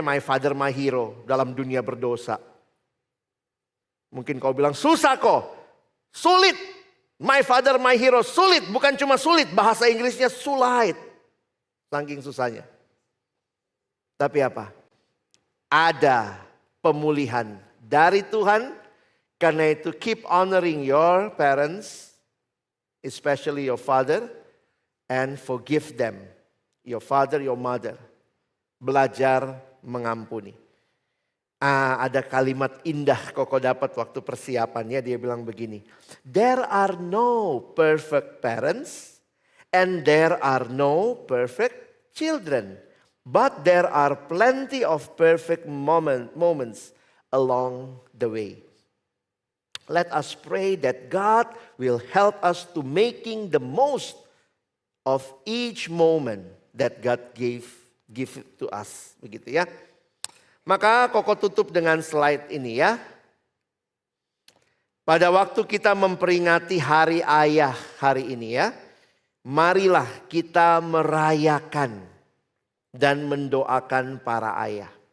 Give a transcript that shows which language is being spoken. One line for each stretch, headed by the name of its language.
English: My Father, My Hero
Indonesian: dalam dunia berdosa. Mungkin kau bilang susah kok, sulit.
English: My Father, My Hero,
Indonesian: sulit. Bukan cuma sulit, bahasa Inggrisnya sulit. Saking susahnya. Tapi apa? Ada pemulihan dari Tuhan. Karena itu
English: keep honoring your parents, especially your father, and forgive them. Your father, your mother.
Indonesian: Belajar mengampuni. Ada kalimat indah Koko dapat waktu persiapannya. Dia bilang begini.
English: There are no perfect parents and there are no perfect children. But there are plenty of perfect moments along the way. Let us pray that God will help us to making the most of each moment that God give to us.
Indonesian: Begitu ya. Maka Koko tutup dengan slide ini ya. Pada waktu kita memperingati hari ayah hari ini ya. Marilah kita merayakan dan mendoakan para ayah.